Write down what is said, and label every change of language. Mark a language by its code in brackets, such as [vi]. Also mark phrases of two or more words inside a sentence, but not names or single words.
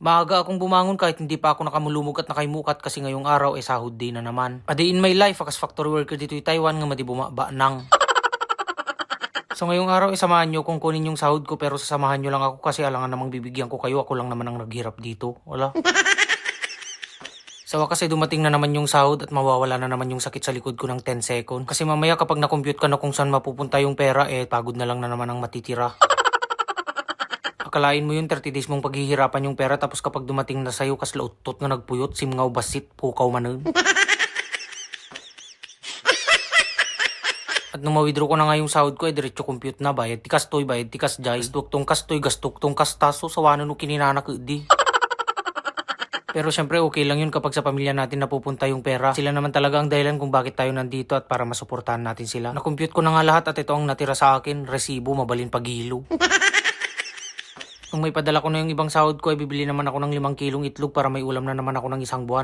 [tl] Maaga akong bumangon kahit hindi pa ako nakamulumog at nakaimukat kasi ngayong araw ay sahod day na naman. [en] A day in my life, [tl] akas factory worker dito Taiwan nga madi bumaba nang. So ngayong araw samahan nyo kung kunin yung sahod ko pero sasamahan nyo lang ako kasi alangan namang bibigyan ko kayo. Ako lang naman ang naghirap dito. Wala. Sa wakas ay dumating na naman yung sahod at mawawala na naman yung sakit sa likod ko ng 10 second. Kasi mamaya kapag na-compute ka na kung saan mapupunta yung pera, pagod na lang na naman ang matitira. Akalain mo yung 30 days mong paghihirapan yung pera tapos kapag dumating na sa'yo [ilo] kas lautot nga nagpuyot, simngaw basit, pukaw manon. [tl] At nung ma-withdraw ko na nga yung sahod ko, diretso compute na. [ilo] Bayad ti kastoy, bayad ti kasjay. Gastok tong kastoy, gastok tong kastaso. Sawanan no kininanak di. [tl] Pero syempre okay lang yun kapag sa pamilya natin napupunta yung pera. Sila naman talaga ang dahilan kung bakit tayo nandito at para masuportahan natin sila. Na-compute ko na nga lahat at ito ang natira sa akin. [ilo] Resibo, mabalin pagilo. [tl] Kung may padala ko na yung ibang sahod ko, bibili naman ako ng 5 kilong itlog para may ulam na naman ako ng isang buwan.